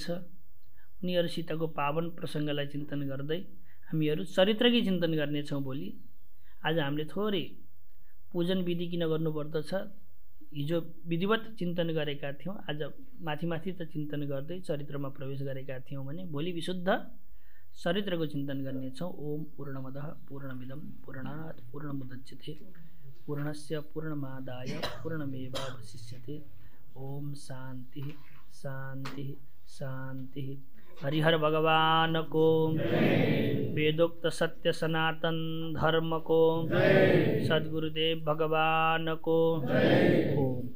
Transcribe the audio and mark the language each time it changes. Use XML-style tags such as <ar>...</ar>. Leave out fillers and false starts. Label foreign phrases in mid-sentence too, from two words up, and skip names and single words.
<ne>उनीहरूसितको पावन प्रसङ्गलाई चिन्तन गर्दै हामीहरू चरित्रकै चिन्तन गर्नेछौँ भोलि। आज हामीले थोरै पूजन विधि किन गर्नुपर्दछ, हिजो विधिवत चिन्तन गरेका थियौँ, आज माथि माथि त चिन्तन गर्दै चरित्रमा प्रवेश गरेका थियौँ भने भोलि विशुद्ध चरित्रको चिन्तन गर्नेछौँ।</ne> <sa>ओम पूर्णमदः पूर्णमिदं पूर्णात् पूर्णमुदच्यते पूर्णस्य पूर्णमादाय पूर्णमेवावशिष्यते। ओम शान्ति शान्ति शान्ति।</sa> <ne>हरिहर भगवान को, वेदोक्त सत्य सनातन धर्म को, सद्गुरुदेव भगवान को।</ne> <sa>ओम।</sa>